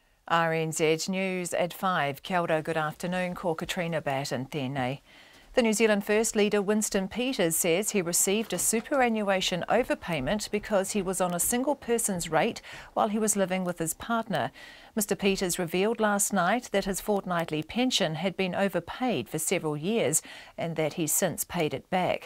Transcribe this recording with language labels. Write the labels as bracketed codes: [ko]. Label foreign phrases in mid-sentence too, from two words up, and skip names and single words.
[en] RNZ News at 5. [mi] Kia ora, [en] good afternoon. [mi] Ko Katrina Batten tēnei. [en] The New Zealand First Leader Winston Peters says he received a superannuation overpayment because he was on a single person's rate while he was living with his partner. Mr Peters revealed last night that his fortnightly pension had been overpaid for several years and that he's since paid it back.